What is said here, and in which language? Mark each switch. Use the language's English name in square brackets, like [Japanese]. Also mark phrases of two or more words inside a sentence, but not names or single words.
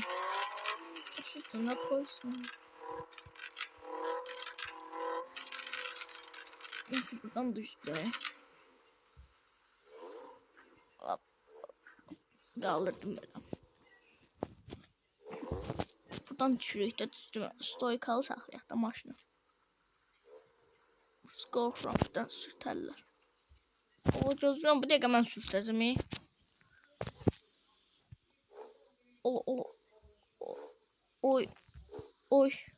[Turkish] Şu cana koysam. Neyse buradan düştü. Hop. Kaldırdım böyle. Buradan düşürük de üstüme. [Azerbaijani] Stoykalı saxlayaq da maşını. Scorch'dan sürtərlər. O gözlüyorum, bu dəqiqə mən sürtəcəm. Oy.